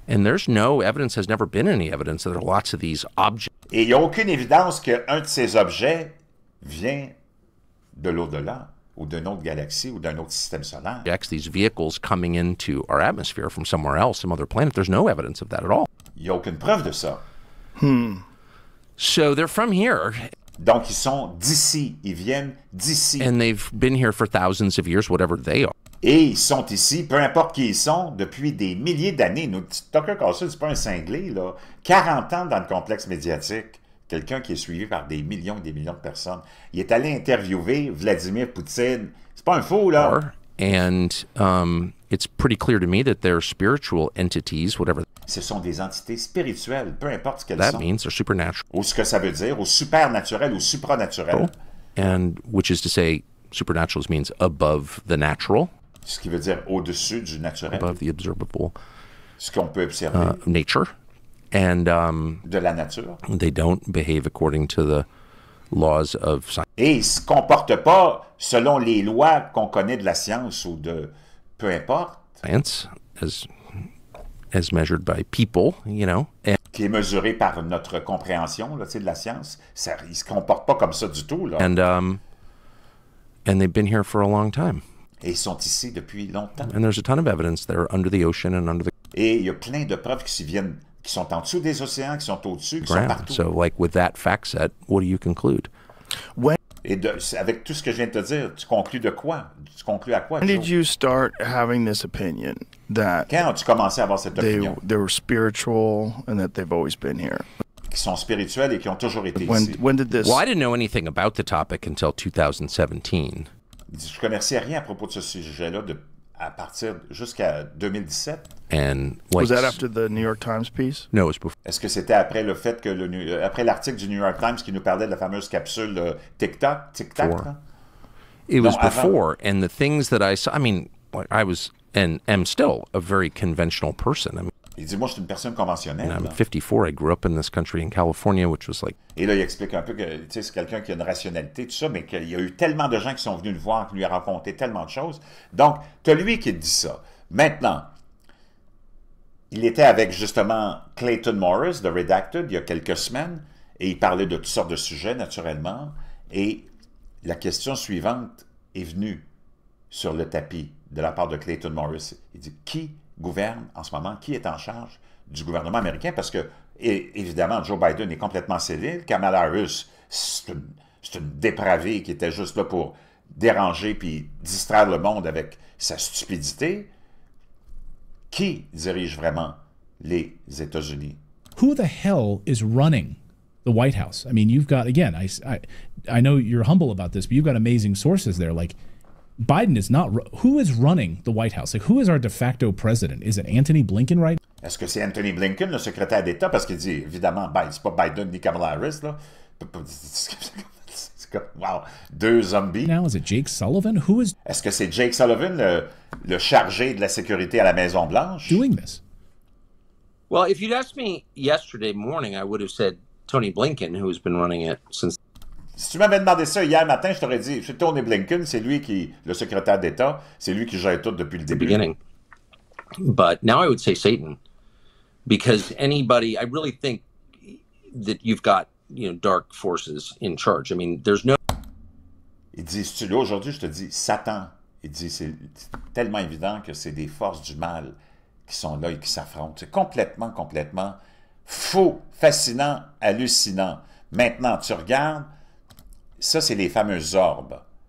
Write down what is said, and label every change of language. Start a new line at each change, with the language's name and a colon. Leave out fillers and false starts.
English: And there's no evidence, has never been any evidence that there are lots of these objects.
French: Et il n'y a aucune évidence qu'un de ces objets vient de l'au-delà, ou d'une autre galaxie, ou d'un autre système solaire.
English: These vehicles coming into our atmosphere from somewhere else, some other planet. There's no evidence of that at all.
French: Il n'y a aucune preuve de ça.
English: So they're from here,
French: Donc, ils sont d'ici. Ils viennent d'ici.
English: and they've been here for thousands of years, whatever they are.
French: Et ils sont ici, peu importe qui ils sont, depuis des milliers d'années. Tucker Carlson, c'est pas un cinglé, là. 40 ans dans le complexe médiatique. Quelqu'un qui est suivi par des millions et des millions de personnes. Il est allé interviewer Vladimir Poutine. C'est pas un fou, là.
English: And it's pretty clear to me that they're spiritual entities, whatever
French: Ce sont des entités spirituelles, peu importe ce qu'elles
English: that
French: sont.
English: means. They're supernatural,
French: Ou ce que ça veut dire, ou supernaturel, ou supranaturel.
English: and which is to say, supernatural means above the natural,
French: Ce qui veut dire au-dessus du naturel.
English: above the observable
French: Ce qu'on peut observer
English: nature, and
French: de la nature.
English: they don't behave according to the laws of
French: Et ils ne se comportent pas selon les lois qu'on connaît de la science ou de... peu importe.
English: science, as measured by people, you know.
French: Qui est mesuré par notre compréhension là, tu sais, de la science. Ça, ils ne se comportent pas comme ça du tout. Là.
English: And they've been here for a long time.
French: Et ils sont ici depuis longtemps.
English: And there's a ton of evidence they're under the ocean and under the
French: Et il y a plein de preuves qui sont en dessous des océans, qui sont au-dessus, qui sont
English: ground.
French: partout.
English: So, like, with that fact set, what do you conclude?
French: Et avec tout ce que je viens de te dire, tu conclus de quoi? Tu conclus à quoi?
English: When did Joe? you start having this opinion that
French: Quand as-tu commencé à avoir cette opinion?
English: they were spiritual and that they've always been here?
French: Qui sont spirituels et qui ont toujours été ici.
English: When did this? Well, I didn't know anything about the topic until 2017.
French: Il dit, je ne connaissais rien à propos de ce sujet-là à partir jusqu'à 2017.
English: And like, Was that after the New York Times piece? no, it was before.
French: Est-ce que c'était après le fait que après l'article du New York Times qui nous parlait de la fameuse capsule Tic-Tac, là?
English: It was
French: No, avant.
English: before, and the things that I saw. I mean, like, I was and am still a very conventional person. I mean,
French: Il dit, moi, je suis une personne conventionnelle.
English: I'm
French: là.
English: 54. I grew up in this country in California, which was like
French: Et là, il explique un peu que tu sais, c'est quelqu'un qui a une rationalité, tout ça, mais qu'il y a eu tellement de gens qui sont venus le voir, qui lui a raconté tellement de choses. Donc, tu as lui qui dit ça. Maintenant, il était avec justement Clayton Morris de Redacted il y a quelques semaines, et il parlait de toutes sortes de sujets, naturellement, et la question suivante est venue sur le tapis de la part de Clayton Morris. Il dit, qui gouverne en ce moment, qui est en charge du gouvernement américain? Parce que, évidemment, Joe Biden est complètement sévère. Kamala Harris, c'est une dépravée qui était juste là pour déranger puis distraire le monde avec sa stupidité. Qui dirige vraiment les États-Unis?
English: Who the hell is running the White House? I mean, you've got, again, I know you're humble about this, but you've got amazing sources there. Like, Biden is not, who is running the White House? Like, who is our de facto president? Is it Antony Blinken right?
French: Est-ce que c'est Anthony Blinken, le secrétaire d'État? Parce qu'il dit, évidemment, c'est pas Biden ni Kamala Harris, là. C'est comme, wow, 2 zombies.
English: Now, is it Jake Sullivan? Who is
French: Est-ce que c'est Jake Sullivan, le chargé de la sécurité à la Maison-Blanche?
English: doing this? Well, if you'd asked me yesterday morning, I would have said Tony Blinken, who's been running it since
French: Si tu m'avais demandé ça hier matin, je t'aurais dit, c'est Tony Blinken, c'est lui qui, le secrétaire d'État, c'est lui qui gère tout depuis le
English: the
French: début.
English: beginning. But now I would say Satan, because anybody, I really think that you've got, dark forces in charge. I mean, there's no.
French: Il dit, si tu là aujourd'hui, je te dis, Satan. Il dit, c'est tellement évident que c'est des forces du mal qui sont là et qui s'affrontent. C'est complètement, complètement faux, fascinant, hallucinant. Maintenant, tu regardes, ça, c'est les fameuses orbes.